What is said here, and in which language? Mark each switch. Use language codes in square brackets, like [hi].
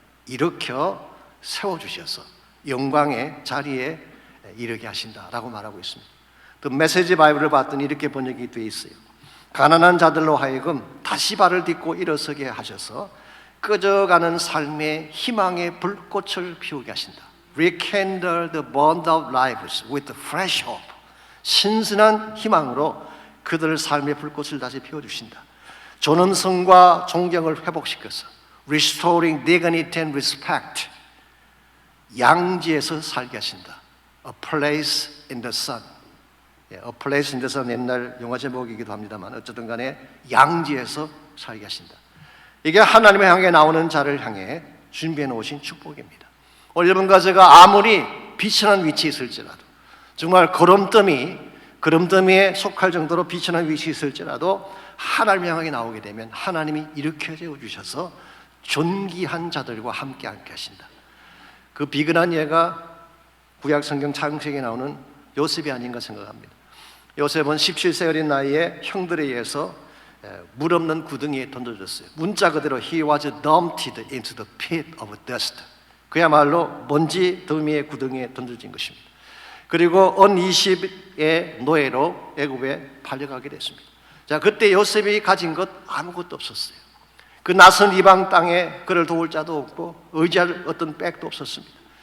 [ko] 일으켜 세워주셔서 영광의 자리에 이르게 하신다라고 말하고 있습니다. 또 메시지 바이블을 봤더니 이렇게 번역이 되어 있어요. 가난한 자들로 하여금 다시 발을 딛고 일어서게 하셔서 꺼져가는 삶의 희망의 불꽃을 피우게 하신다. [en] Rekindle the bond of lives with fresh hope. [ko] 신선한 희망으로 그들의 삶의 불꽃을 다시 피워주신다. 존엄성과 존경을 회복시켜서 [en] Restoring dignity and respect. [ko] 양지에서 살게 하신다. [en] A place in the sun. A place in the sun [ko] 옛날 영화 제목이기도 합니다만 어쨌든 간에 양지에서 살게 하신다. 이게 하나님의 향해 나오는 자를 향해 준비해 놓으신 축복입니다. 오늘 여러분과 제가 아무리 비천한 위치에 있을지라도, 정말 거름더미에 속할 정도로 비천한 위치에 있을지라도 하나님의 향해 나오게 되면 하나님이 일으켜 세워주셔서 존귀한 자들과 함께 하신다. 그 비근한 예가 구약 성경 창세기에 나오는 요셉이 아닌가 생각합니다. 요셉은 17세 어린 나이에 형들에 의해서 물 없는 구덩이에 던져졌어요. 문자 그대로 [en] He was dumped into the pit of dust. [ko] 그야말로 먼지 더미의 구덩이에 던져진 것입니다. 그리고 언 20의 노예로 애굽에 팔려가게 됐습니다. 자, 그때 요셉이 가진 것 아무것도 없었어요. 그 낯선 이방 땅에 그를 도울 자도 없고 의지할 어떤 백도 없었습니다.